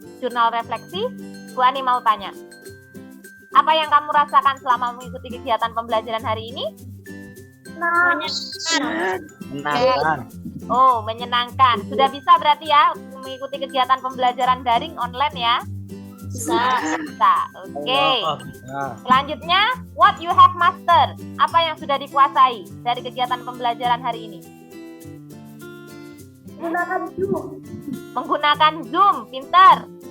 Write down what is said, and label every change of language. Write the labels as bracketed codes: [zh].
[id] Jurnal refleksi, Bu Ani mau tanya. Apa yang kamu rasakan selama mengikuti kegiatan pembelajaran hari ini? Menyenangkan. Oh, menyenangkan. Sudah bisa berarti ya mengikuti kegiatan pembelajaran daring online ya? Bisa. Bisa. Oke. Nah, Selanjutnya, [en] what you have mastered. [id] Apa yang sudah dikuasai dari kegiatan pembelajaran hari ini? Gunakan Zoom. Menggunakan Zoom, pintar.